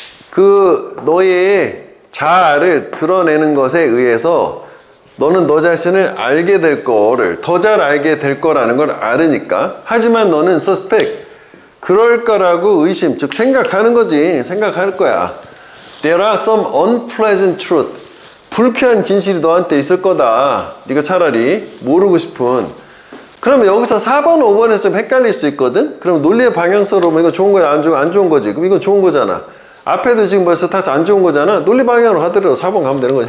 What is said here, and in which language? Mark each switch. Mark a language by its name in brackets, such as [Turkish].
[Korean] 그 너의 자아를 드러내는 것에 의해서 너는 너 자신을 알게 될 거를 더 잘 알게 될 거라는 걸 알으니까. 하지만 너는 suspect. 그럴 거라고 의심, 즉 생각하는 거지. 생각할 거야. [English] There are some unpleasant truth. [Korean] 불쾌한 진실이 너한테 있을 거다. 네가 차라리 모르고 싶은. 그러면 여기서 4번, 5번에서 좀 헷갈릴 수 있거든? 그럼 논리의 방향성으로 보면 이거 좋은 거야, 안 좋은 거지? 그럼 이건 좋은 거잖아. 앞에도 지금 벌써 다 안 좋은 거잖아? 논리 방향으로 하더라도 4번 가면 되는 거지.